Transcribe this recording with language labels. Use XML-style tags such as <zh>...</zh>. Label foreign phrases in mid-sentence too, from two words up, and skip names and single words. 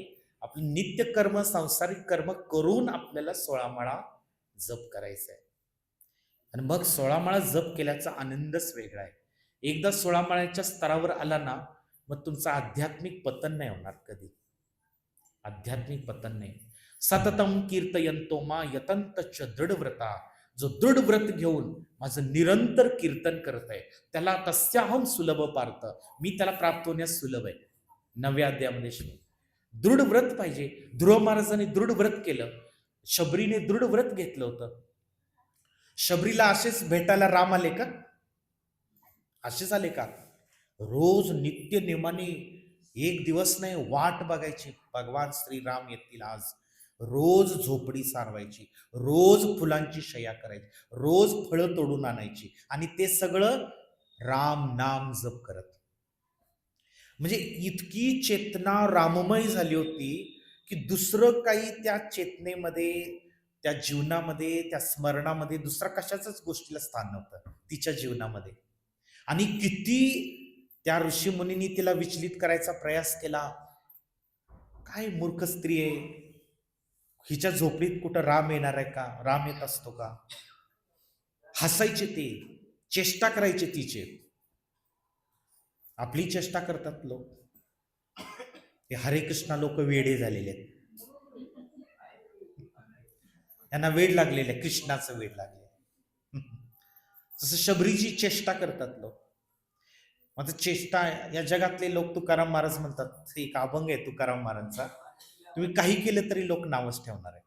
<mr>आपलं नित्य कर्म सांसारिक कर्म करून आपल्याला 16 माळा जप करायचा आहे. आणि मग 16 माळा जप केल्याचा आनंदच वेगळा आहे. एकदा 16 माळ्याच्या स्तरावर आला ना, मग तुमचं आध्यात्मिक पतन नाही होणार कधी. आध्यात्मिक पतन नाही.</mr> <sa>सततम कीर्तयंतो मा यतंतच दृढव्रता.</sa> <mr>जो दृढ व्रत घेऊन माझं निरंतर कीर्तन करत आहे त्याला</mr> <sa>तस्याहम सुलभ पार्थ.</sa> <mr>मी त्याला प्राप्त होण्यास सुलभ आहे. 9व्या अध्यायामध्ये दृढ व्रत पाहिजे. ध्रुव महाराजांनी दृढ व्रत केलं. शबरीने दृढ व्रत घेतलं होतं. शबरीला असेच भेटायला राम आले का? असेच आले का? रोज नित्य नेमाने एक दिवस नाही वाट बघायची, भगवान श्रीराम येतील आज. रोज झोपडी सारवायची, रोज फुलांची शया करायची, रोज फळं तोडून आणायची आणि ते सगळं राम नाम जप करत. म्हणजे इतकी चेतना राममय झाली होती की दुसरं काही त्या चेतनेमध्ये, त्या जीवनामध्ये, त्या स्मरणामध्ये दुसरा कशाच्याच गोष्टीला स्थान नव्हतं तिच्या जीवनामध्ये. आणि किती त्या ऋषीमुनींनी तिला विचलित करायचा प्रयास केला. काय मूर्ख स्त्री आहे, हिच्या झोपडीत कुठं राम येणार आहे का? राम येत असतो का? हसायचे ते, चेष्टा करायचे तिचे. आपली चेष्टा करतात लोक. हे हरे कृष्णा लोक वेडे झालेले आहेत. त्यांना वेड लागलेलं आहे, कृष्णाचं वेड लागले. तसं शबरीची चेष्टा करतात लोक. आता चेष्टा या जगातले लोक तुकाराम महाराज म्हणतात, एक अभंग आहे तुकाराम महाराजांचा, तुम्ही काही केलं तरी लोक नावच ठेवणार आहे.</mr>